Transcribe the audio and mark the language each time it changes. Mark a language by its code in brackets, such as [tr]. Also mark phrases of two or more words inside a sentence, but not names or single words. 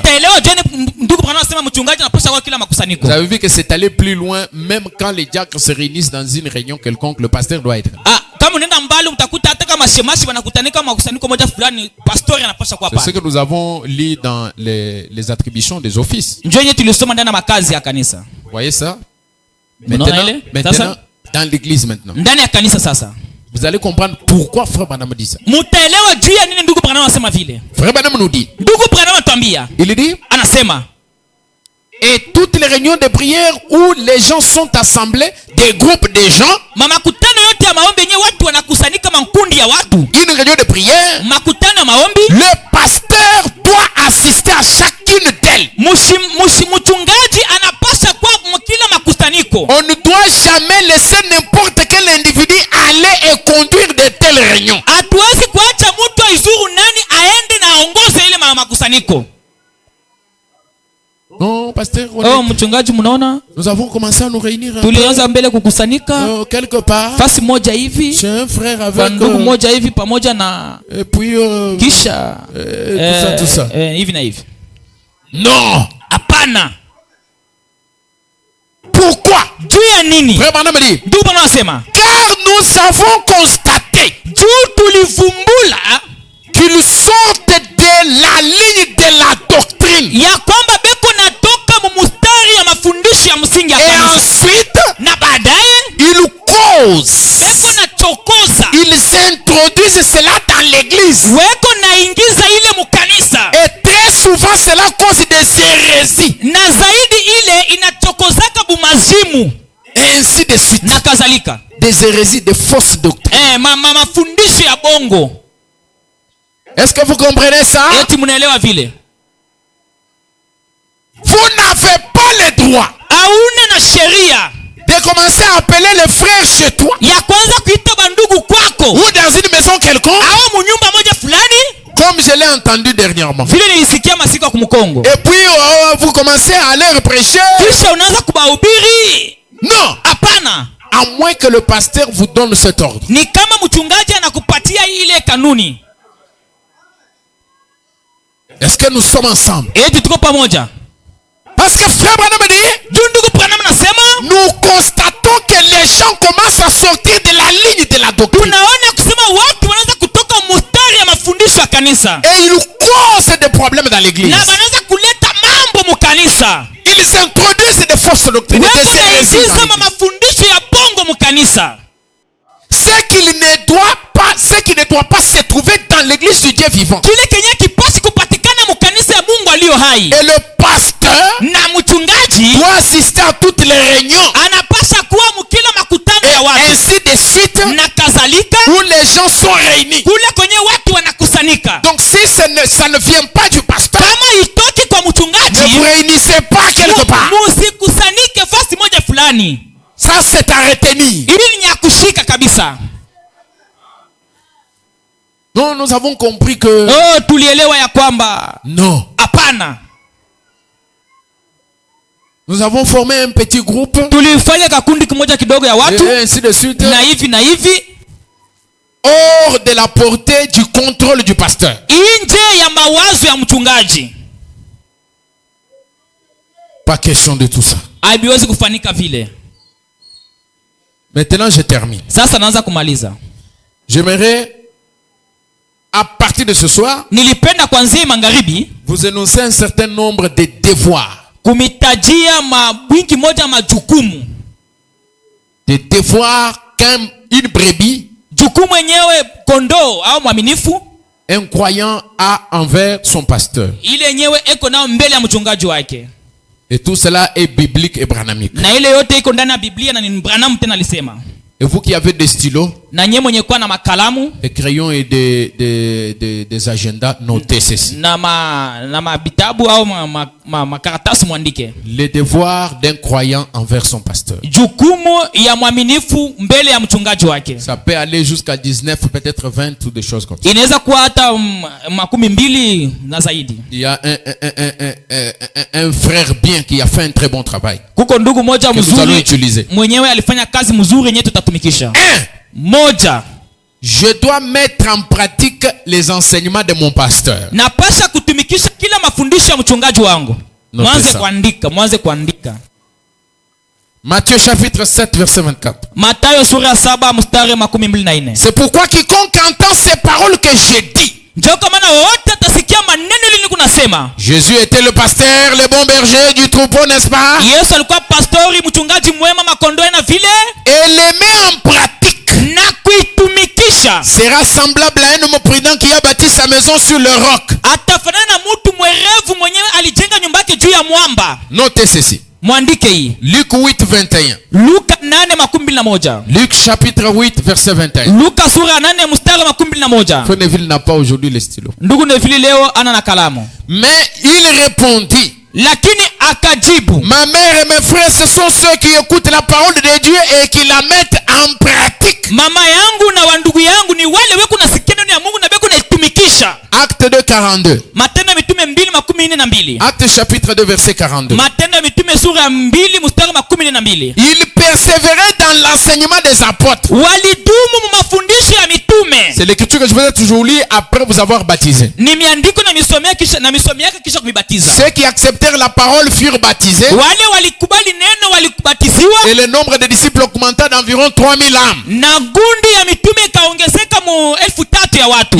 [sw] mutaelewa jeni ndugu Branham anasema mchungaji anapaswa kwa kila makusanyiko. [fr] Vous avez vu que c'est allé plus loin, même quand les diacres se réunissent dans une réunion quelconque, le pasteur doit être. [sw] Ah, kama unaenda mbali utakuta hata kama shemashi wanakutanika makusanyiko moja fulani, pastori anapaswa kwa [fr] C'est ce [sw] pale. [fr] que nous avons lu dans les attributions des offices. [sw] Njoo yenyewe tulisoma ndani ya makazi ya kanisa. [fr] Vous voyez ça? [sw] Unaona ile? [fr] Maintenant, [sw] Sasa [fr] dans l'église maintenant. [sw] ndani ya kanisa sasa [fr] Vous allez comprendre pourquoi Frère Branham dit ça. [sw] mutaelewa juu ya nini ndugu Branham anasema vile. [fr] Frère Branham nous dit, [sw] Ndugu Branham anatuambia, [fr] il dit, [sw] anasema [fr] et toutes les réunions de prière où les gens sont assemblés, des groupes de gens, [sw] makutano yote ya maombi yenyewe watu wanakusanyika makundi ya watu, [fr] une réunion de prière, [sw] makutano ya maombi, [fr] le pasteur doit assister à chacune d'elles. [sw] mchungaji anapasha kwa kila makusaniko. [fr] On ne doit jamais laisser n'importe quel individu aller et conduire de telles réunions. [sw] Hatuwezi kuacha mtu aizuru nani aende na aongoze ile makusaniko. [fr] Non, pasteur, [sw] Oh, mchungaji, mnaona [fr] nous avons commencé à nous réunir un [sw] tulianza mbele kukusanyika [fr] peu, quelque part. [sw] fasi moja hivi, [fr] Chez un frère [sw] kwa [fr] avec [sw] ndugu moja hivi pamoja na [fr] et puis [sw] kisha [fr] tout ça. [sw] hivi na hivi. [fr] Non. [sw] Hapana. [fr] Pourquoi? [sw] Juu ya nini? [fr] Frère Branham dit, [sw] Ndugu Branham anasema, [fr] car nous avons constaté [sw] juu tulivumbula [fr] qu'ils sortent de la ligne de la doctrine. [sw] ya kwamba beko natoka mumustari ya mafundisho ya msingi ya [fr] Et [sw] kanisa, [fr] ensuite, [sw] na baadaye [fr] ils causent. [sw] beko nachokoza, [fr] Ils introduisent cela dans l'église. [sw] weko naingiza ile mukanisa, [fr] Et très souvent, cela cause des hérésies. [sw] na zaidi ile inachokozaka bumazimu [fr] Et ainsi de suite. [sw] na kadhalika. [fr] Des hérésies, des fausses doctrines. [sw] Mafundisho ya bongo. [fr] Est-ce que vous comprenez ça? [sw] Eti mnaelewa vile? [fr] Vous n'avez pas le droit [sw] Hauna na sheria [fr] de commencer à appeler les frères chez toi [sw] ya kwanza kuita bandugu kwako [fr] ou dans une maison quelconque, [sw] au munyumba moja fulani, [fr] comme je l'ai entendu dernièrement. [sw] vile nilisikia masiku ya kumkongo, [fr] Et puis vous commencez à leur prêcher. [sw] kisha unaanza kubahubiri. [fr] Non, [sw] Hapana. [fr] à moins que le pasteur vous donne cet ordre. [sw] Ni kama mchungaji anakupatia ile kanuni. [fr] Est-ce que nous sommes ensemble? [sw] Eti tuko pamoja? [fr] Parce que frère Branham dit, [sw] Juu ndugu Branham anasema [fr] nous constatons que les gens commencent à sortir de la ligne de la doctrine. [sw] tunaona kusema watu wanaanza kutoka mustari ya mafundisho ya kanisa [fr] Et ils causent des problèmes dans l'église. [sw] na wanaanza kuleta mambo mu kanisa. [fr] Ils introduisent des fausses doctrines, [sw] wewe [fr] des hérésies dans [sw] unaingiza [fr] l'Église. [sw] mafundisho ya bongo mkanisa. [fr] Ce qui ne doit pas se trouver dans l'église du Dieu vivant. [sw] Kile kenye kipasi kupatikana mkanisa ya Mungu aliyo hai. [fr] Et le pasteur [sw] Na mchungaji [fr] doit assister à toutes les réunions [sw] anapasha kuwa mkila makutano ya [fr] et [sw] watu [fr] ainsi de suite [sw] na kadhalika, [fr] où les gens sont réunis. [sw] kule kwenye watu wanakusanyika. [fr] Donc si ça ne vient pas du pasteur, [sw] Kama itoki kwa [fr] ne vous [sw] mchungaji, [fr] réunissez pas quelque part. [sw] musikusanyike fasi moja fulani. [fr] Ça c'est à retenir. [sw] Ili ni ya kushika kabisa. [fr] Non, nous avons compris que [sw] Oh, tulielewa ya kwamba [fr] non. [sw] hapana. [fr] Nous avons formé un petit groupe [sw] Tulifanya kakundi kimoja kidogo ya watu [fr] et ainsi de suite, [sw] na hivi [fr] hors de la portée du contrôle du pasteur. [sw] nje ya mawazo ya mchungaji. [fr] Pas question de tout ça. [sw] Haiwezi kufanika vile. [fr] Maintenant, je termine. [sw] Sasa naanza kumaliza. [fr] J'aimerais, à partir de ce soir, [sw] Nilipenda kwanzia magharibi [fr] vous énoncer un certain nombre de devoirs. [sw] kumitajia wingi moja majukumu. [fr] Des devoirs qu'une brebis, [sw] Jukumu yenyewe kondoo au mwaminifu, [fr] un croyant a envers son pasteur. [sw] ile yenyewe eko nao mbele ya mchungaji wake. [fr] Et tout cela est biblique et branamique. [sw] Na ile yote iko ndani ya Biblia na ni Branham tena alisema. [fr] Et vous qui avez des stylos, [sw] Na nyewe mwenye kuwa na makalamu [fr] des crayons et des agendas, notez ceci. [sw] na mabitabu au makaratasi mwandike. [fr] Les devoirs d'un croyant envers son pasteur. [sw] Jukumu ya mwaminifu mbele ya mchungaji wake. [fr] Ça peut aller jusqu'à 19, peut-être 20 ou des choses comme ça. [sw] Inaweza kuwa hata 12 na zaidi. [fr] Il y a un frère bien qui a fait un très bon travail. [sw] Kuko ndugu moja [fr] Que nous allons [sw] mzuri [fr] utiliser. [sw] mwenyewe alifanya kazi mzuri yenyewe tutatumikisha. Moja, [fr] Je dois mettre en pratique les enseignements de mon pasteur. [sw] napasha kutumikisha kila mafundisho ya mchungaji wangu. Mwanze kuandika. [fr] Matthieu chapitre 7 verset 24. [sw] Mathayo sura 7 mstari 24. [fr] C'est pourquoi quiconque entend ces paroles que j'ai dit. [sw] Njoo kwa maana wote atasikia maneno ile kunasema. [fr] Jésus était le pasteur, le bon berger du troupeau, n'est-ce pas? [sw] Yesu alikuwa pastori, mchungaji mwema makondoo na vile. [fr] Et les met en pratique. [sw] Na kuitumikisha. [fr] Sera semblable à un homme prudent qui a bâti sa maison sur le roc. [sw] Atafanana na mtu mwerevu mwenyewe alijenga nyumba yake juu ya mwamba. [fr] Notez ceci. [sw] Mwandike hii. [fr] Luc 8 21. [sw] Luka 8:21. [fr] Luc chapitre 8 verset 21. [sw] Luka sura 8 mstari 21. [fr] Frère Neville n'a pas aujourd'hui les stylos. [sw] Ndugu Neville leo ana na kalamu. [fr] Mais il répondit. [sw] Lakini akajibu, [fr] Ma mère et mes frères, ce sont ceux qui écoutent la parole de Dieu et qui la mettent en pratique. [sw] mama yangu na wandugu yangu ni wale weku nasikia neno ya Mungu na weku naitumikisha. [fr] Acte 2 42. [sw] Matendo ya Mitume 2:42. [fr] Acte chapitre 2 verset 42. [sw] Matendo ya Mitume sura 2 mstari 42. [fr] Il persévérait dans l'enseignement des apôtres. [sw] Walidumu mu mafundisho ya mitume. [fr] C'est l'écriture que je vous ai toujours lue après vous avoir baptisé. [sw] Ni miandiko na misomea kisha kumibatiza. [fr] Ceux qui acceptèrent la parole furent baptisés. [sw] Wale walikubali neno walikubatiziwa. [fr] Et le nombre de disciples augmenta d'environ 3000 âmes. [sw] Na gundi ya mitume ikaongezeka mu 3,000 ya watu.